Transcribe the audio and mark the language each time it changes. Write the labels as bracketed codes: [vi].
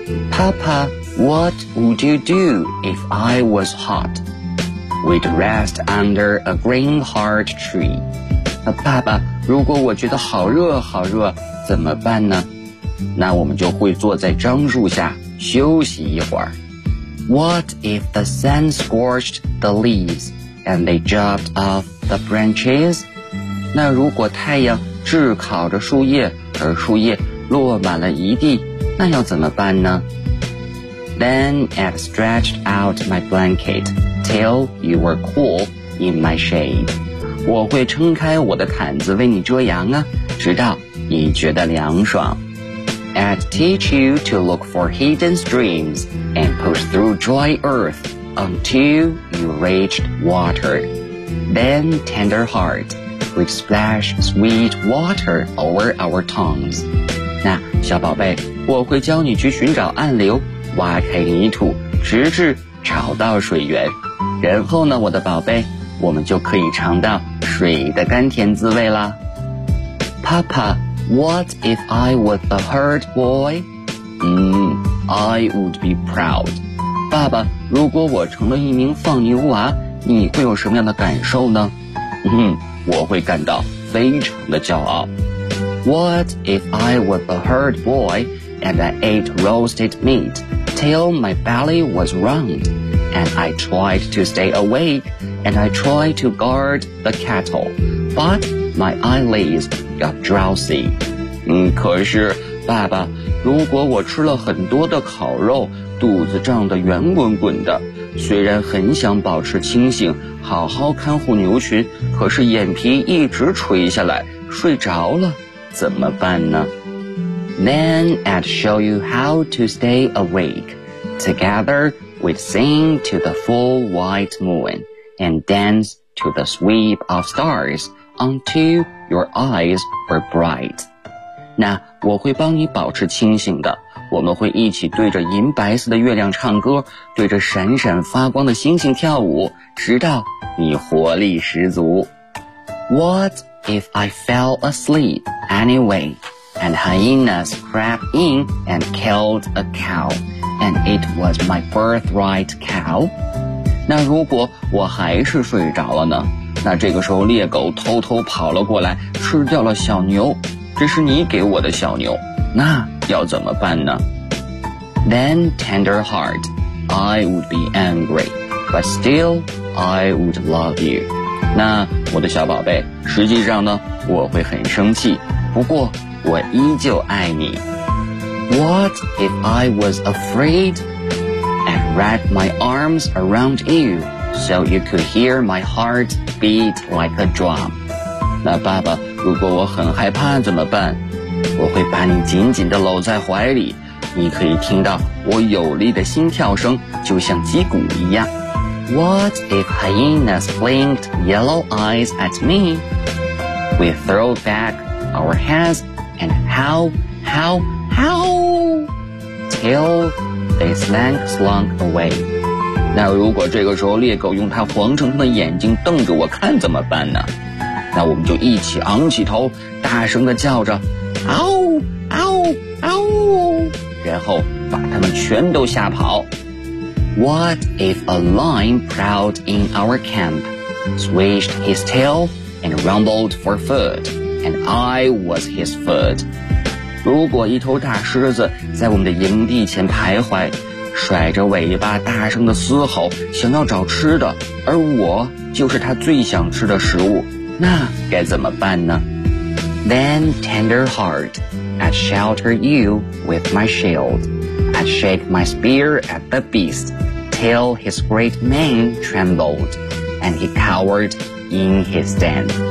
[en] Papa, what would you do if I was hot? We'd rest under a green heart tree。 [zh] 爸爸，如果我觉得好热好热怎么办呢？那我们就会坐在樟树下休息一会儿。 [en] What if the sun scorched the leaves and they dropped off the branches? [zh] 那如果太阳炙烤着树叶，而树叶落满了一地，那要怎么办呢？ [en] Then I'd stretched out my blanket till you were cool in my shade。 [zh] 我会撑开我的毯子为你遮阳啊，直到你觉得凉爽。 [en] I'd teach you to look for hidden streams and push through dry earth until you reached water. Then tender heart, we'd splash sweet water over our tongues. [zh] 那小宝贝，我会教你去寻找暗流，挖开泥土，直至找到水源。然后呢，我的宝贝，我们就可以尝到水的甘甜滋味啦。 [en] Papa,What if I was a herd boy? I would be proud. [zh] 爸爸，如果我成了一名放牛娃，你会有什么样的感受呢？我会感到非常的骄傲。 [en] What if I was a herd boy and I ate roasted meat till my belly was round and I tried to stay awake and I tried to guard the cattle, but my eyelids got drowsy. [zh] 可是爸爸，如果我吃了很多的烤肉，肚子胀得圆滚滚的，虽然很想保持清醒好好看护牛群，可是眼皮一直垂下来睡着了，怎么办呢？ [en] Then I'd show you how to stay awake. Together we'd sing to the full white moon and dance to the sweep of starsUntil your eyes were bright. [zh] 那我会帮你保持清醒的，我们会一起对着银白色的月亮唱歌，对着闪闪发光的星星跳舞，直到你活力十足。 [en] What if I fell asleep anyway and hyenas crept in and killed a cow and it was my birthright cow? [zh] 那如果我还是睡着了呢？那这个时候猎狗偷偷跑了过来，吃掉了小牛，这是你给我的小牛，那要怎么办呢？ [en] Then tender heart, I would be angry, but still I would love you. [zh] 那我的小宝贝，实际上呢，我会很生气，不过我依旧爱你。 [en] What if I was afraid and wrap my arms around you so you could hear my heartbeat like a drum. [zh] 那爸爸，如果我很害怕怎么办？我会把你紧紧地搂在怀里，你可以听到我有力的心跳声，就像击鼓一样。 [en] What if hyenas blinked yellow eyes at me? We throw back our heads and howl, howl, howl till they slunk away. [zh] 那如果这个时候猎狗用它黄澄澄的眼睛瞪着我看怎么办呢？那我们就一起昂起头，大声地叫着，嗷嗷嗷，然后把它们全都吓跑。 [en] What if a lion prowled in our camp, swished his tail and rumbled for food, and I was his food。 [zh] 如果一头大狮子在我们的营地前徘徊，甩着尾巴大声的嘶吼，想要找吃的，而我就是他最想吃的食物，那该怎么办呢？ [en] Then tender heart, I'd shelter you with my shield, I'd shake my spear at the beast till his great mane trembled and he cowered in his den。